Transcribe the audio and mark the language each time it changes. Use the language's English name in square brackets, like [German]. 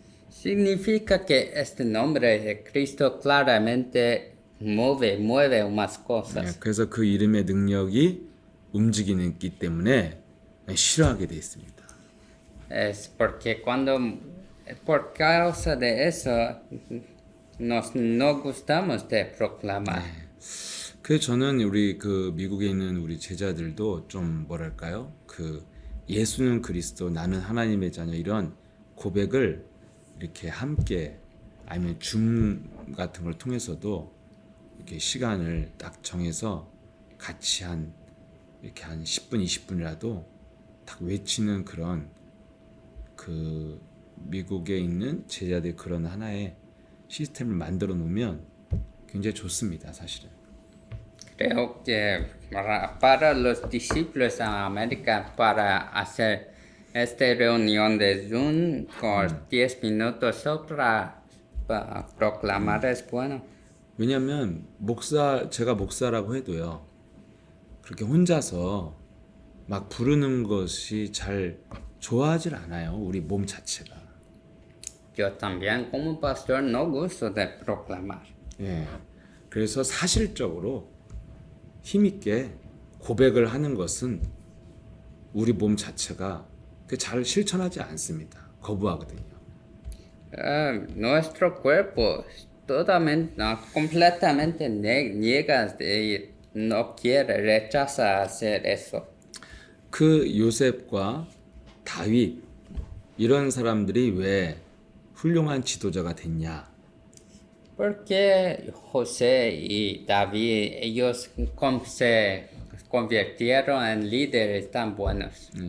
[Spanish] Significa que este nombre de Cristo claramente mueve unas [Korean] 네, [Spanish] cosas. [Korean] 그래서 그 이름의 능력이 움직이기 때문에 싫어하게 돼 있습니다. [Spanish] Es porque por causa de eso, no gustamos de proclamar. [Korean] 그래서 저는 우리 그 미국에 있는 우리 제자들도 좀 뭐랄까요? 그 예수는 그리스도, 나는 하나님의 자녀 이런 고백을 이렇게 함께 아니면 줌 같은 걸 통해서도 이렇게 시간을 딱 정해서 같이 이렇게 한 10분, 20분이라도 딱 외치는 그런 그 미국에 있는 제자들 그런 하나의 시스템을 만들어 놓으면 굉장히 좋습니다, 사실은. [Spanish] Creo que para los discípulos en América, para hacer esta reunión de Zoom con 10 minutos para proclamar es bueno. [Korean] 왜냐하면 제가 목사라고 해도요, 그렇게 혼자서 막 부르는 것이 잘 좋아하질 않아요, 우리 몸 자체가. [Spanish] Yo también como pastor no gusto de proclamar. [Korean] 예, 그래서 사실적으로 힘있게 고백을 하는 것은 우리 몸 자체가 잘 실천하지 않습니다. 거부하거든요. [Spanish] Nuestro cuerpo totalmente, no, completamente niega, no quiere, rechaza hacer eso. [Korean] 그 요셉과 다윗 이런 사람들이 왜 훌륭한 지도자가 됐냐? [Spanish] Porque José y David, ellos se convirtieron en líderes tan buenos.